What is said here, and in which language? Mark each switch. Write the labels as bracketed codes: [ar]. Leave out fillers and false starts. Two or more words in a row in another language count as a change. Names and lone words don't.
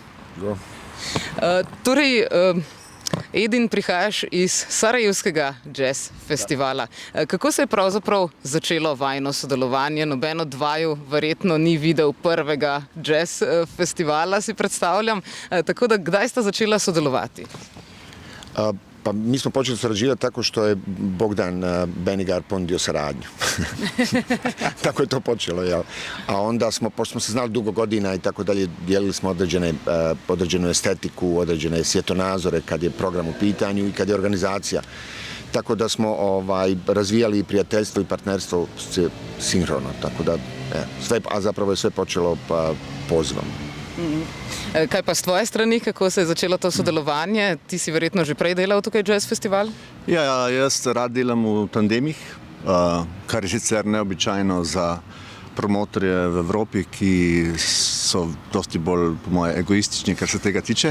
[sl] Torej, Edin, prihajaš iz Sarajevskega jazz festivala. Kako se je pravzaprav začelo vajino sodelovanje? Noben od vaju verjetno ni videl prvega jazz festivala, si predstavljam. Tako da, kdaj sta začela sodelovati? [bs] Pa mi smo počeli surađivati tako što je Bogdan Benigar ponudio saradnju. Tako je to počelo, jel? A onda pošto smo se znali dugo godina i tako dalje, dijelili smo određenu estetiku, određene svjetonazore kad je program u pitanju i kad je organizacija. Tako da smo razvijali prijateljstvo i partnerstvo sinhrono, tako da, a zapravo je sve počelo pozivom. [sl] Kaj pa s tvoje strani, kako se je začelo to sodelovanje? Ti si verjetno že prej delal tukaj jazz festival? Ja, jaz rad delam v tandemih, kar je sicer neobičajno za promotorje v Evropi, ki so dosti bolj, po moje, egoistični, kar se tega tiče.